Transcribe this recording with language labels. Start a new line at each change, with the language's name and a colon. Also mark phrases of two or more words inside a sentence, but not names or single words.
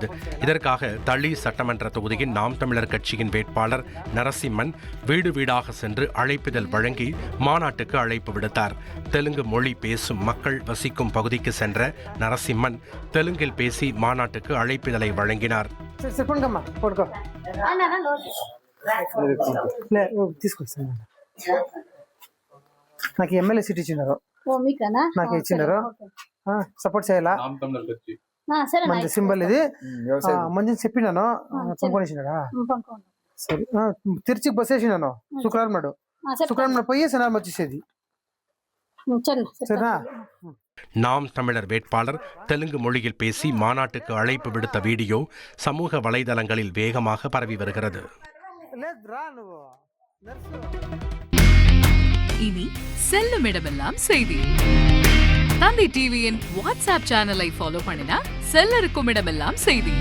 Tamil: இதற்காக தளி சட்டமன்ற தொகுதியின் நாம் தமிழர் கட்சியின் வேட்பாளர் நரசிம்மன் வீடு வீடாக சென்று அழைப்பிதழ் வழங்கி மாநாட்டுக்கு அழைப்பு விடுத்தார். தெலுங்கு மொழி பேசும் மக்கள் வசிக்கும் பகுதிக்கு சென்ற நரசிம்மன் தெலுங்கில் பேசி மாநாட்டுக்கு அழைப்பிதழை வழங்கினார்.
Telugu: తీసుకొస్తాను నాకు
English: MLA seat
Telugu: ఇచ్చినారు, నాకు ఇచ్చినారు. సపోర్ట్ చేయాలా? మంచి సింబల్ ఇది, మంచి చెప్పినాను. పంపుకొనిచ్చినాడా? సరే, తిరుచికి బస్ వేసినాను. శుక్రవారం నాడు పోయి శనివారం వచ్చేసేది. సరేనా?
Tamil: நாம் தமிழர் வேட்பாளர் தெலுங்கு மொழியில் பேசி மாநாட்டுக்கு அழைப்பு விடுத்த வீடியோ சமூக வலைதளங்களில் வேகமாக பரவி வருகிறது. இனி செல்லும் இடமெல்லாம் செய்தி. தந்தி டிவியின் வாட்ஸ்அப் சேனலை ஃபாலோ பண்ணினா செல்ல இருக்கும் இடமெல்லாம் செய்தி.